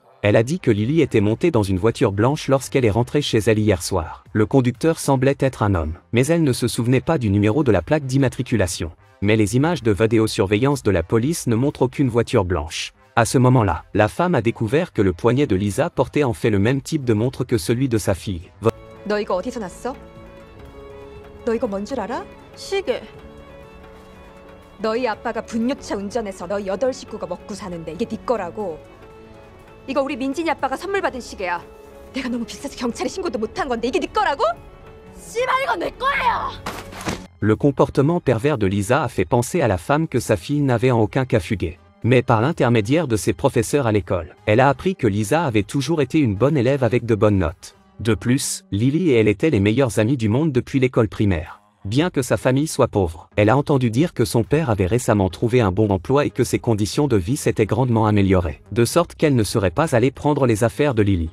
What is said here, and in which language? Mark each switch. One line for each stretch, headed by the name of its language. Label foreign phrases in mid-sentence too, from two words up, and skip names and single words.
French: Elle a dit que Lily était montée dans une voiture blanche lorsqu'elle est rentrée chez elle hier soir. Le conducteur semblait être un homme, mais elle ne se souvenait pas du numéro de la plaque d'immatriculation. Mais les images de vidéosurveillance de la police ne montrent aucune voiture blanche. À ce moment-là, la femme a découvert que le poignet de Lisa portait en fait le même type de montre que celui de sa fille.
Korean: 너 이거 어디서 났어? 너 이거 뭔 줄 알아? 시계. 너희 아빠가 분유차 운전해서 너희 8 식구가 먹고 사는데 이게 네 거라고. 이거 우리 민진이 아빠가 선물 받은 시계야. 내가 너무 비싸서 경찰에 신고도 못한 건데 이게 네 거라고? 씨발 이거 내 거예요!
French: Le comportement pervers de Lisa a fait penser à la femme que sa fille n'avait en aucun cas fugué. Mais par l'intermédiaire de ses professeurs à l'école, elle a appris que Lisa avait toujours été une bonne élève avec de bonnes notes. De plus, Lily et elle étaient les meilleures amies du monde depuis l'école primaire. Bien que sa famille soit pauvre, elle a entendu dire que son père avait récemment trouvé un bon emploi et que ses conditions de vie s'étaient grandement améliorées, de sorte qu'elle ne serait pas allée prendre les affaires de Lily.